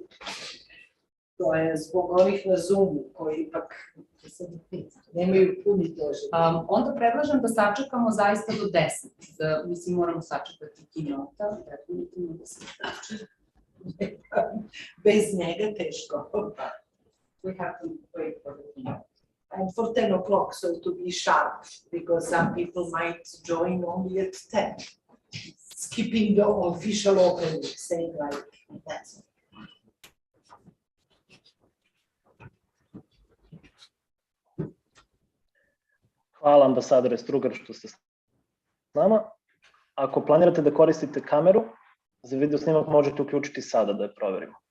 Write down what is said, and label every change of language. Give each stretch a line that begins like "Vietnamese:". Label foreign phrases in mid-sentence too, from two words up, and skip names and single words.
Serbian: To je zbog ovih na Zoomu koji ipak nemaju puni doživlje. Onda predlažem da sačekamo zaista do 10. Mislim, moramo sačekati Keynote, definitivno da se sačekamo. Bez njega teško.
English: We have to wait for the Keynote. And for 10 o'clock, so to be sharp, because some people might join only at 10, skipping the official opening, saying like that.
Serbian: Hvala ambasadore Strugar što ste s nama. Ako planirate da koristite kameru, za video snimak možete uključiti sada da je proverimo.